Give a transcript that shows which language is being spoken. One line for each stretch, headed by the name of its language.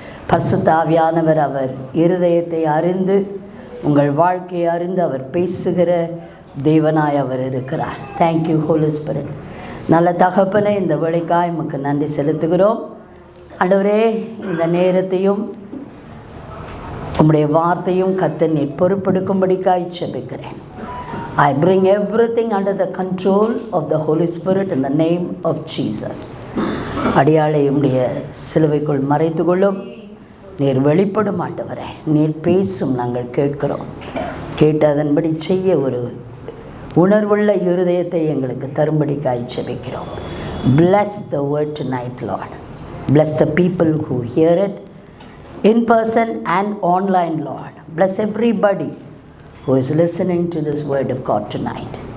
Tamil: பரிசுத்த ஆவியானவர் அவர் இருதயத்தை அறிந்து உங்கள் வாழ்க்கையை அறிந்து அவர் பேசுகிற தேவனாய் அவர் இருக்கிறார்.
English: Thank you holy spirit.
Tamil: நல்ல தகப்பனே, இந்த வேளைக்காய் உமக்கு நன்றி செலுத்துகிறோம். ஆண்டவரே, இந்த நேரத்தையும் உம்முடைய வார்த்தையும் கர்த்தர் நீர் பொறுப்பெடுக்கும்படிக்காய் ஜெபிக்கிறேன்.
English: I bring everything under the control of the Holy Spirit in the name of Jesus.
Tamil: அடியாளை உம்முடைய சிலுவைக்குள் மறைத்துக்கொள்ளும். நீர் வெளிப்படும் ஆண்டவரே, நீர் பேசும், நாங்கள் கேட்கிறோம். கேட்டு அதன்படி செய்ய ஒரு உணர்வுள்ள இருதயத்தை எங்களுக்கு தரும்படிக்காய் ஜெபிக்கிறோம்.
English: Bless the word tonight, Lord. Bless the people who hear it in person and online, Lord. Bless everybody who is listening to this word of God tonight.